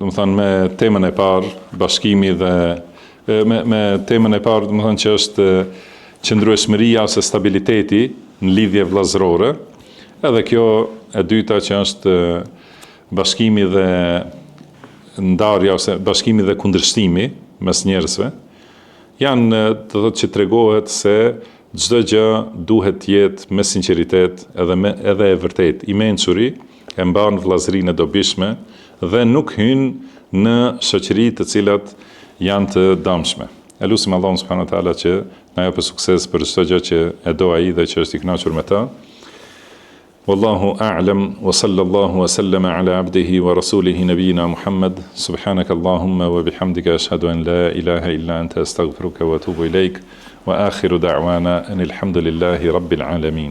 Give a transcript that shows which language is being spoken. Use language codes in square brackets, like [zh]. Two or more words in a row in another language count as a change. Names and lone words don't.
[sq] të thënë me temën e parë, bashkimi dhe me temën e parë, do të thënë që është qëndrueshmëria ose stabiliteti në lidhje vllazërore, edhe kjo e dyta që është bashkimi dhe ndarja ose bashkimi dhe kundërshtimi mes njerëzve, janë të thotë që tregohet se çdo gjë duhet të jetë me sinqeritet edhe e vërtet. I mençuri e mban vllazërinë e dobishme dhe nuk hyn në shoqëri të cilat janë të dëmshme. Elusim Allahun [ar] سبحانه وتعالى [sq] që na japë sukses për çdo gjë që e do ai dhe që është i kënaqur me ta. [ar] والله أعلم وصلى الله وسلم على عبده ورسوله نبينا محمد. سبحانك اللهم وبحمدك أشهد أن لا إله إلا أنت أستغفرك وأتوب إليك. وآخر دعوانا أن الحمد لله رب العالمين.